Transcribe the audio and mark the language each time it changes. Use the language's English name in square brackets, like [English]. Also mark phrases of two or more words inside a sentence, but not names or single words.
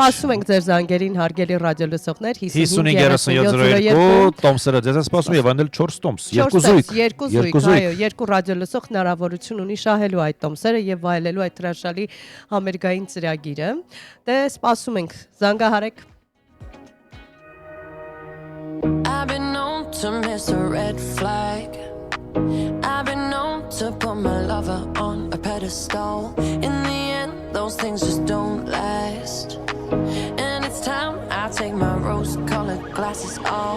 [Armenian] սպասում ենք ձեր զանգերին հարգելի ռադիոլսողներ 55-3702 տոմսերը ձեզ են սպասում եւ անել 4 տոմս, 2 զույգ, երկու զույգ, այո, երկու ռադիոլսող հնարավորություն ունի շահելու այդ տոմսերը եւ վայելելու այդ հրաշալի համերգային ծրագիրը։ Դե սպասում ենք, զանգահարեք։ [English] I've been known to miss a red flag. I've been known to put my lover on a pedestal. In the end, those things just don't last. And it's time I take my rose-colored glasses off.